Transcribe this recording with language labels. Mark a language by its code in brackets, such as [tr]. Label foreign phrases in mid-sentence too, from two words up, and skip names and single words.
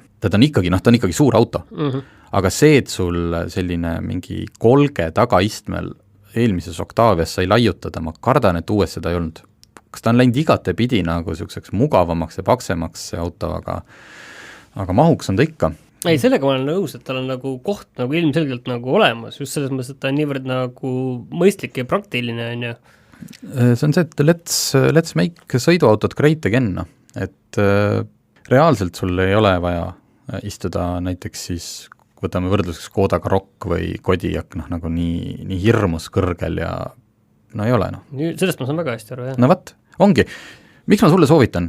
[et] Ta on ikkagi suur auto, aga see, et sul selline mingi kolge tagaistmel eelmises Octavias sai laiutada, ma kardan, et uues seda ei olnud. Kas ta on läinud igate pidi nagu selliseks mugavamaks ja paksemaks see auto, aga mahuks on ta ikka. Ei, sellega ma olen nõus, et tal on nagu koht nagu ilmselgelt nagu olemas, just selles mõttes, et ta on niivõrd nagu mõistlik ja praktiline, on ju. See on see, et [en] let's make [et] sõiduautot [en] great again, [et] et reaalselt sul ei ole vaja istuda näiteks siis võtame võrdluseks Škoda Karoq või Kodiaq, nagu nii hirmus kõrgel ja ei ole. Sellest ma saan väga hästi aru, jah. No võt, ongi. Miks ma sulle soovitan?